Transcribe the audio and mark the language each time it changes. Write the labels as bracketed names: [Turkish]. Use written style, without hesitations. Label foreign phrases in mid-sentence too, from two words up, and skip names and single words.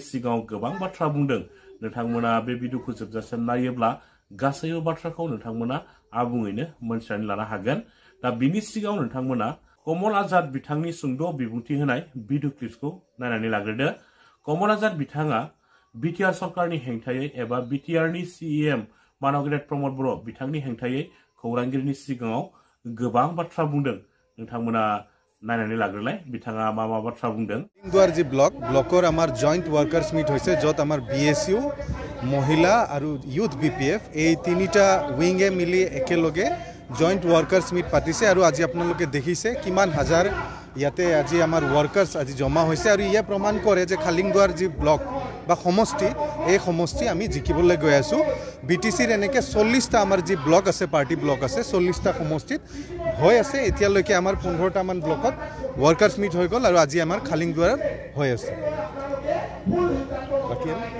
[Bodo] सिगाङाव गोबां बाथ्रा बुंदों नोंथांमोना बे भिडिअखौ जोबजासिम नायोब्ला गासैबो बाथ्राखौ नोंथांमोना आबुङैनो मोनथिनानै लानो हागोन दा बिनि सिगाङाव नोंथांमोना कमल आजाद बिथांनि सुंद' बिबुंथि होनाय भिडिअ क्लिप्सखौ नायनानै लाग्रोदो कमल आजाद बिथाङा बिटिआर सरकारनि हेंथायै एबा बिटिआरनि सीएम मानगेरेट प्रमद बर' बिथांनि हेंथायै खौरांगिरिनि सिगाङाव गोबां बाथ्रा बुंदों नोंथांमोना नायनानै लाग्रोलाय बिथाङा मा मा बाथ्रा बुंदों [Assamese] দুৱাৰ জী ব্লকৰ আমাৰ [English] joint workers meet [Assamese] হৈছে য'ত আমাৰ বিএছইউ মহিলা আৰু ইয়ুথ বিপিএফ এই তিনিটা উইংয়ে মিলি একেলগে [English] joint workers meet [Assamese] পাতিছে আৰু আজি আপোনালোকে দেখিছে কিমান হাজাৰ ইয়াতে আজি আমাৰ ওয়ার্কার্স আজি জমা হৈছে আৰু ইয়া প্ৰমাণ কৰে যে খালিংদুৱাৰ যি ব্লক বা সমষ্টি এই সমষ্টি আমি জিকিবলৈ গৈ আছো বিটিসিৰ এনেকে 40টা আমাৰ যি ব্লক আছে [English] party block [Assamese] আছে 40টা সমষ্টিত হৈ আছে এতিয়ালৈকে আমাৰ 15টা মান ব্লকত [English] workers meet [Assamese] হৈ গল আৰু আজি আমাৰ খালিংদুৱাৰত হৈ আছে বাকি